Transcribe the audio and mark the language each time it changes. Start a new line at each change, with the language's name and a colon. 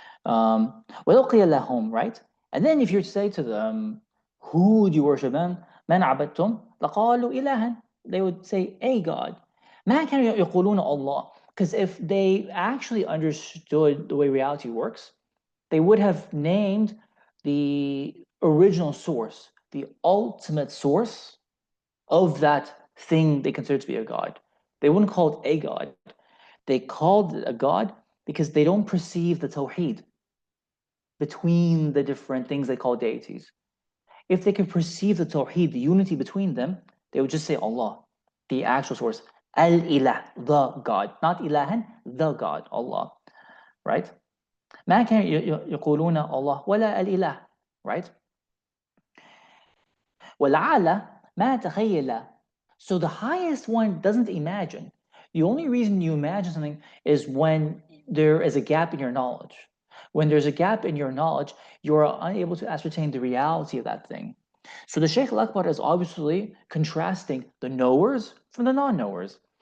Arabic: وَلَوْ قِيلَ لَهُمْ, right?
English: And then if you say to them, who do you worship them?
Arabic: مَنْ عَبَدْتُمْ لَقَالُوا إِلَهًا,
English: they would say, a God.
Arabic: مَا كَانُوا يَقُولُونَ اللَّهِ,
English: because if they actually understood the way reality works, they would have named the original source, the ultimate source of that thing they consider to be a god. They wouldn't call it a god. They called it a god because they don't perceive the tawheed between the different things they call deities. If they could perceive the tawheed, the unity between them, they would just say Allah, the actual source. Al-ilah, the God. Not ilahan, the God, Allah. Right?
Arabic: ما كان يقولون الله ولا الإله.
English: Right?
Arabic: والأعلى ما تخيل.
English: So the highest one doesn't imagine. The only reason you imagine something is when there is a gap in your knowledge. When there's a gap in your knowledge, you're unable to ascertain the reality of that thing. So the Shaykh al-Akbar is obviously contrasting the knowers from the non-knowers.